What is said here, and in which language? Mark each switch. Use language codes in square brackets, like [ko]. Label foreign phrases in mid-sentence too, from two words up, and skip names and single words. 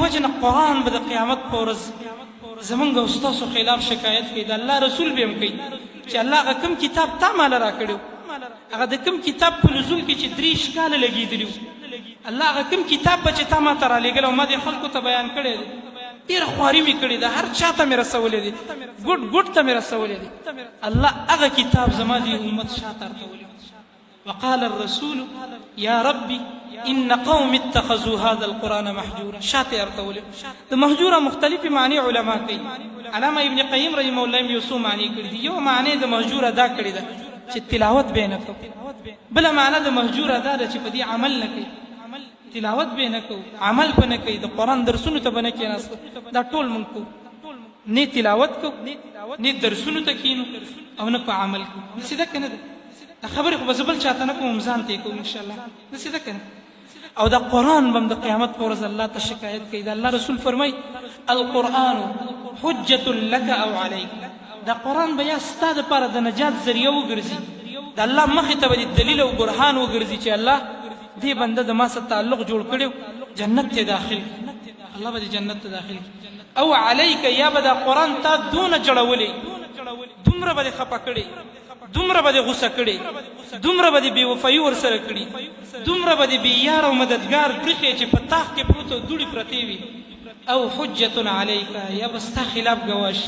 [ps] وجې نه قرآن به د قیامت په ورځ زمونږ او ستاسو خلاف شکایت کوي د الله رسول به هم کوي چې الله هغه کوم کتاب تا ماله راکړی هغه د کوم کتاب په نزول کې چې 30 کاله لګېدلي الله هغه کوم کتاب به چې تا ما ته رالیږلی او ما دې خلکو ته بیان کړی دی ډېره خواري مې کړې ده هر چا ته مې رسولی دی ګوټ ته مې رسولی دی الله هغه کتاب زما د امت شاته ارتولی [ar] وقال الرسول يا ربي ان قوم اتخذوا هذا القرآن محجورا [ps] شاته ارتولی د محجوره مختلفې معنی علما کوي علامه ابن قیم رحمه الله یو څو معنی کړي دي یو معنی د محجوره دا کړې ده چې تلاوت به نه کوو بله معنی د محجوره دا ده چې په دې عمل نه کوي تلاوت به نه کوو عمل به نه کوي د قرآن درسونو ته به نه کېناستو دا ټول مونږ کوو نه تلاوت کوو نه درسونو ته کښېنو او نه په عمل کوو داسې ده که نه ده دا خبرې خو به زه بل چاته نه کوم ځان ته یې کوم انشاءالله داسې ده که نه او دا قرآن به د قیامت په ورځ الله ته شکایت کوي د الله رسول فرمایي القرآن [ar] حجة لك [ps] او علیک دا قرآن به یا ستا دپاره د نجات ذریعه وګرځي د الله مخې ته به د دلیل او برهان وګرځي چې الله دې بنده د ما سره تعلق جوړ کړی جنت ته داخل الله به دې جنت ته داخل او علیک یا به دا قرآن تا دونه جړولی دومره به دې خفه کړې، دومره به دې غوسه کړې، دومره به دې بې وفایي ورسره کړي، دومره به دې بې یار او مددګار پرېښې چې په تاخ کې پروت او دوړې پرتې وي، او [ar] حجة علیک، [ps] یا به ستا خلاف ګواه شي.